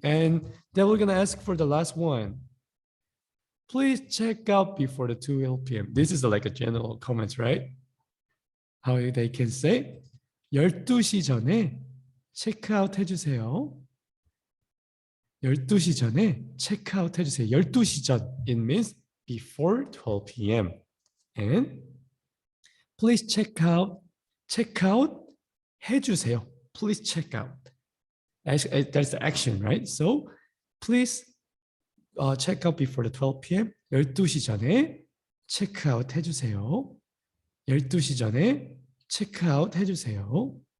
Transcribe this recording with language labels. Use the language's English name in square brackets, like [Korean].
[English] And then we're going to ask for the last one. Please check out before the 2 p.m. This is like a general comments, right? How they can say [Korean] 12시 전에 체크아웃 해주세요. 12시 전에 체크아웃 해주세요. 12시 전. [English] It means before 12 p.m. And please check out 해주세요. Please check out. That's the action, right? So please check out before the 12 p.m. [Korean] 12시 전에 체크아웃 해주세요. 12시 전에 체크아웃 해주세요.